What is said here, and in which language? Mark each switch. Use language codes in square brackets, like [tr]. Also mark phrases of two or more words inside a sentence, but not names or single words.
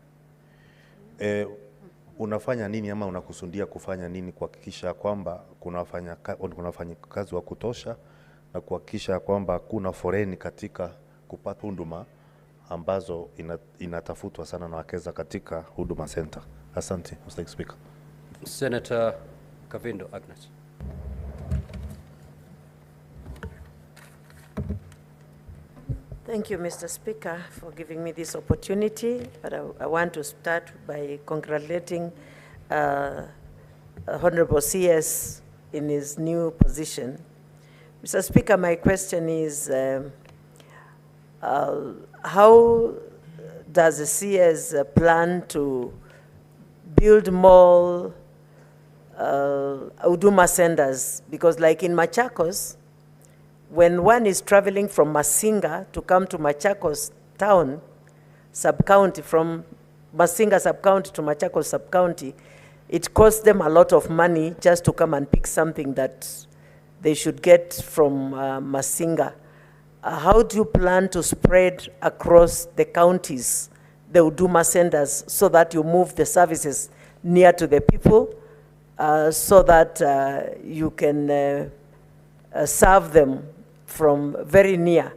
[sw] Unafanya nini ama unakusudia kufanya nini kuhakikisha kwamba kuna wafanyikazi wa kutosha na kuhakikisha kwamba kuna foreni katika kupata huduma ambazo inatafutwa sana na wakeza katika Huduma Center? [en] Asante, Mr. Speaker. Senator Kavindo Agnes. Thank you, Mr. Speaker, for giving me this opportunity. But I want to start by congratulating Honorable CS in his new position. Mr. Speaker, my question is, how does the CS plan to build more Huduma centers? Because like in Machakos, when one is traveling from Masinga to come to Machakos town, sub-county, from Masinga sub-county to Machakos sub-county, it costs them a lot of money just to come and pick something that they should get from Masinga. How do you plan to spread across the counties the Huduma centers so that you move the services near to the people so that you can serve them from very near?